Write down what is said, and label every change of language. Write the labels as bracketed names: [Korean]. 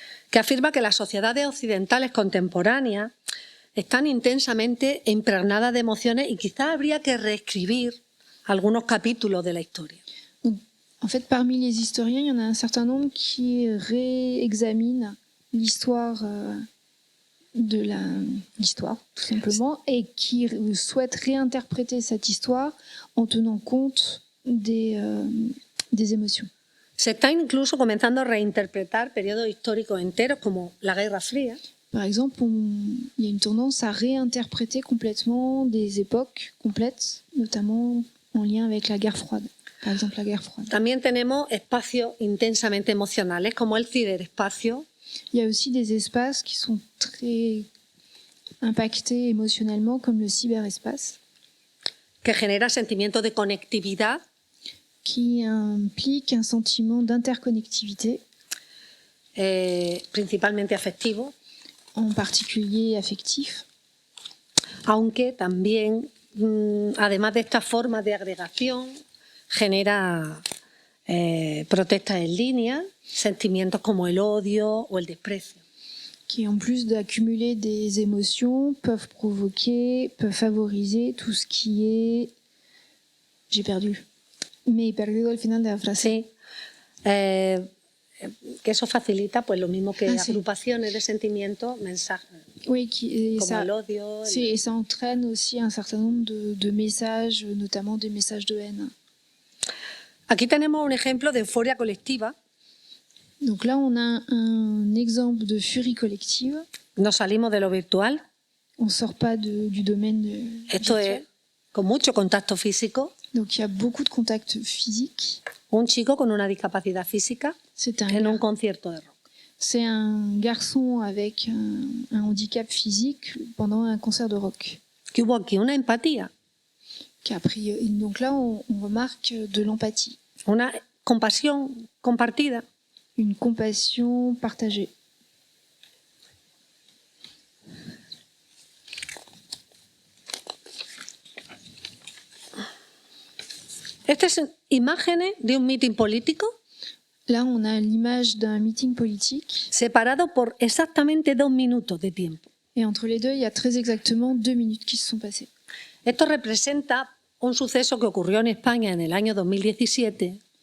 [Spanish] que afirma que las sociedades occidentales contemporáneas están intensamente impregnadas de emociones y quizás habría que reescribir algunos capítulos de la historia. [French] Donc, en fait, parmi les historiens, il y en a un certain nombre qui réexaminent l'histoire de l'histoire, tout simplement, et qui souhaitent réinterpréter cette histoire en tenant compte des émotions. [Spanish] Se está incluso comenzando a reinterpretar periodos históricos enteros como la Guerra Fría, [French] Par exemple, il y a une tendance à réinterpréter complètement des époques complètes, notamment en lien avec la guerre froide. Par exemple, la guerre froide. [Spanish] También tenemos espacios intensamente emocionales como el ciberespacio, [French] Il y a aussi des espaces qui sont très impactés émotionnellement, comme le cyberespace, [Spanish] que genera sentimientos de conectividad, [French] qui implique un sentiment d'interconnectivité, [Spanish] principalmente afectivo, [French] en particulier affectif, [Spanish] aunque también, además de estas formas de agregación, genera protestas en línea, sentimientos como el odio o el desprecio. [French] qui en plus d'accumuler des émotions peuvent favoriser tout ce qui est... J'ai perdu. [Spanish] Me he perdido al final de la frase. Sí, que eso facilita pues lo mismo que Sí. agrupaciones de sentimientos, mensajes [French] Oui, [Spanish] como el odio. [French] et ça entraîne aussi un certain nombre de messages, notamment des messages de haine. [Spanish] Aquí tenemos un ejemplo de euforia colectiva. [French] Donc là, on a un exemple de furie collective. [Spanish] Nos salimos de lo virtual. [French] On ne sort pas du domaine [Spanish] Esto [French] virtuel. [Spanish] es con mucho contacto físico. [French] Donc il y a beaucoup de contacts physiques. [Spanish] Un chico con una discapacidad física [French] C'est [Spanish] en un concierto de rock. [French] C'est un garçon avec un handicap physique pendant un concert de rock. [Spanish] Que hubo aquí una empatía, [French] Donc là, on remarque de l'empathie, [Spanish] una compasión compartida. [French] une compassion partagée. [Spanish] Estas son imágenes de un mitin político [French] Là, on a l'image d'un meeting politique [Spanish] separado por exactamente 2 minutos de tiempo. [French] et entre les deux, il y a très exactement 2 minutes qui se sont passées. [Spanish] Esto representa un suceso que ocurrió en España en el año 2017.